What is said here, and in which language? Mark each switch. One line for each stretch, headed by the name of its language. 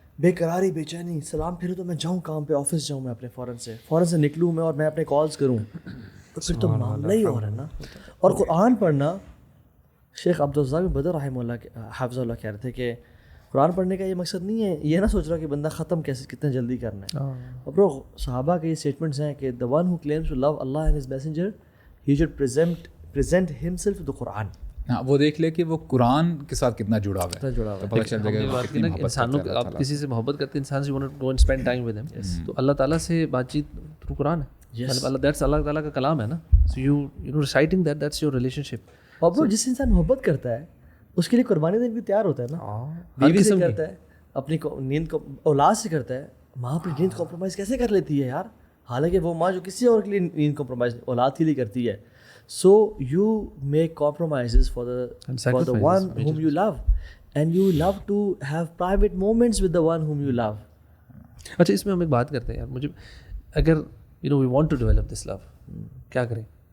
Urdu: بے قراری، بے چینی. سلام پھرو تو میں جاؤں کام پہ، آفس جاؤں میں اپنے، فوراً سے نکلوں میں اور میں اپنے کالز کروں. تو پھر تو معاملہ ہی ہو رہا ہے نا. اور قرآن پڑھنا، شیخ عبدالرزاق بدر رحمہ اللہ حافظ اللہ کہہ رہے تھے کہ قرآن پڑھنے کا یہ مقصد نہیں ہے یہ نہ سوچ رہا کہ بندہ ختم کیسے کتنا جلدی کرنا ہے. اور برو صحابہ کے یہ اسٹیٹمنٹس ہیں کہ
English: the one who claims to love Allah and his messenger he should present himself to the Quran.
Urdu: ہاں وہ دیکھ لے کہ وہ قرآن کے ساتھ کتنا جڑا ہوا ہے. پتہ چل جائے گا انسانوں کو. آپ کسی سے محبت کرتے ہیں، انسان سے
English: want to go and spend time with him،
Urdu: تو اللہ تعالیٰ سے بات چیت تھرو قرآن ہے.
English: that's
Urdu: اللہ تعالیٰ کا کلام ہے نا.
English: So you know reciting that, that's your relationship.
Urdu: اور برو جس انسان محبت کرتا ہے اس کے لیے قربانی دینے بھی تیار ہوتا ہے نا. بیوی سے کرتا ہے، اپنی نیند کو اولاد سے کرتا ہے. ماں اپنی نیند کمپرومائز کیسے کر لیتی ہے یار، حالانکہ وہ ماں جو کسی اور کے لیے نیند کمپرومائز اولاد کے لیے کرتی ہے.
English: So you make compromises for the one whom you love and you love to have private moments with the one whom you love.
Urdu: اچھا اس میں ہم ایک بات کرتے ہیں یار، مجھے اگر
English: we want to develop this love،
Urdu: کیا کریں؟